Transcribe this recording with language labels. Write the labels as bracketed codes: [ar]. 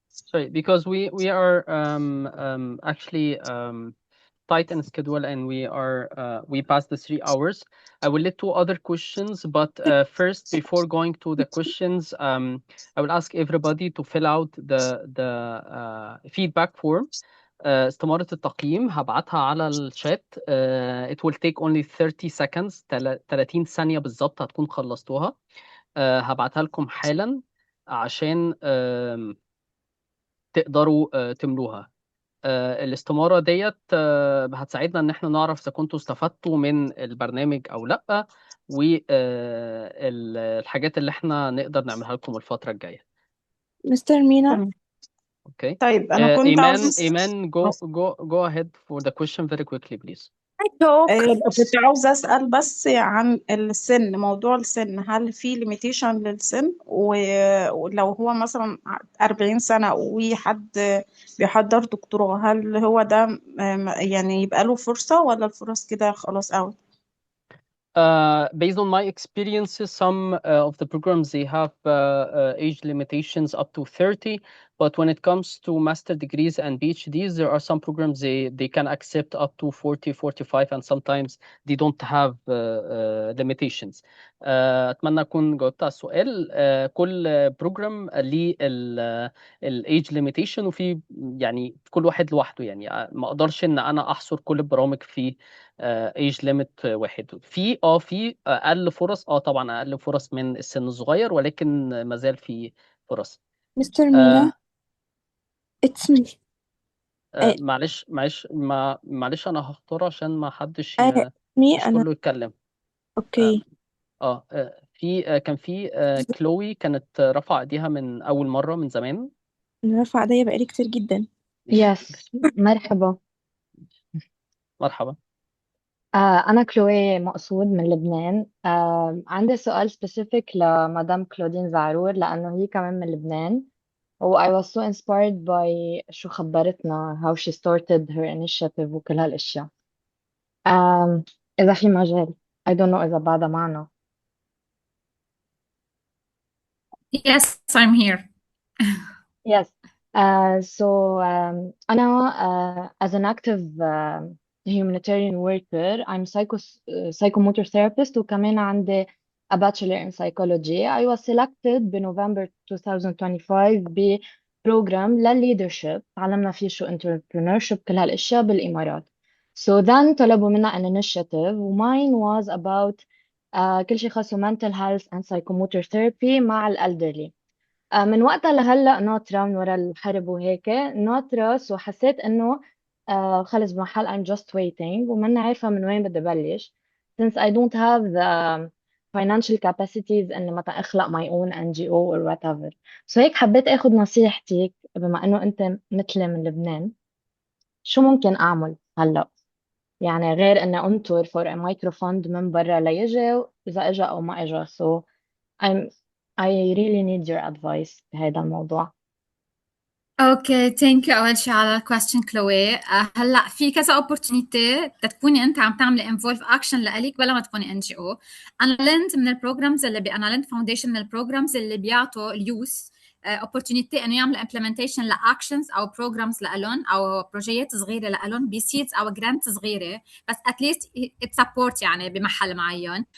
[en] sorry, because we are actually tight in schedule, and we passed the 3 hours. I will let 2 other questions, but first, before going to the questions, I will ask everybody to fill out the feedback form. [ar] استمارة التقييم هبعتها على الشات. [en] It will take only 30 seconds [ar] 30 ثانية بالظبط هتكون خلصتوها. هبعتها لكم حالا عشان تقدروا تملوها. الاستمارة ديت هتساعدنا ان احنا نعرف اذا كنتوا استفدتوا من البرنامج او لا، والحاجات اللي احنا نقدر نعملها لكم الفترة الجاية. مستر مينا. Okay. طيب أنا كنت [en] Iman, go ahead for the question very quickly, please. [ar] كنت عاوزة أسأل بس عن السن، موضوع السن، هل في ليميتيشن للسن؟ ولو هو مثلا 40 سنة وحد بيحضر دكتوراه، هل هو ده يعني يبقى له فرصة، ولا الفرص كده خلاص أوي؟ [en] Based on my experiences, some of the programs, they have age limitations up to 30, but when it comes to master degrees and PhDs, there are some programs they can accept up to 40, 45, and sometimes they don't have limitations. [ar] أتمنى أكون جاوبت على السؤال. كل بروجرام ليه الايج ليميتيشن، وفي يعني كل واحد لوحده، يعني ما اقدرش ان انا احصر كل البرامج في ايج ليميت واحد. في اقل فرص، طبعا اقل فرص من السن الصغير، ولكن ما زال في فرص. [en] Mister Mina it's me. [ar] معلش انا هختار عشان ما حدش مش كله يتكلم. اوكي. كان في كلوي كانت رافعه ايديها من اول مره من زمان. انا رافعه ايديا بقالي كتير جدا. يس مرحبا. مرحبا. أنا كلوي مقصود من لبنان. عندي سؤال سبيسيفيك لمدام كلودين زعرور لأنه هي كمان من لبنان. [en] I was so inspired by [ar] شو خبرتنا [en] how she started her initiative [ar] وكل هالأشياء. إذا في مجال [en] I don't know [ar] إذا بعدها معنا. [en] Yes, I'm here. Yes. So [ar] أنا [en] as an active humanitarian worker, I'm psychomotor therapist, [ar] وكمان عندي [en] a bachelor in psychology. I was selected [ar] بنوفمبر 2025 ببروجرام للleadership تعلمنا فيه شو entrepreneurship كل هالأشياء بالإمارات. [en] So then [ar] طلبوا منا [en] an initiative, mine was about [ar] كل شيء خاصه [en] mental health and psychomotor therapy مع الelderly. [ar] من وقتها لهلا ناطرة من وراء الحرب وهيك ناطرة، وحسيت انه خلص بمحل [en] I'm just waiting [ar] وماني عارفة من وين بدي بلش [en] since I don't have the financial capacities [ar] اني مثلا اخلق [en] my own NGO or whatever. [ar] So هيك حبيت اخذ نصيحتك بما انه انت مثلي من لبنان، شو ممكن اعمل هلا؟ يعني غير اني انطر [en] for a micro fund [ar] من برا ليجي اذا اجى او ما اجى. [en] So I really need your advice [ar] بهذا الموضوع. اوكي ثانك يو اول شيء على الكويستشن كلوي. هلا في كذا اوبورتونيتي تكوني انت عم تعملي انفولف اكشن لإلك بلا ما تكوني ان جي او. انا لنت من البروجرامز اللي انا لنت فاونديشن من البروجرامز اللي بيعطوا اليوث opportunity انه يعملوا implementation لاكشنز او programs لالون او بروجيات صغيره لالون بسيتس او جرانت صغيره، بس [en] at least it support [ar] يعني بمحل معين.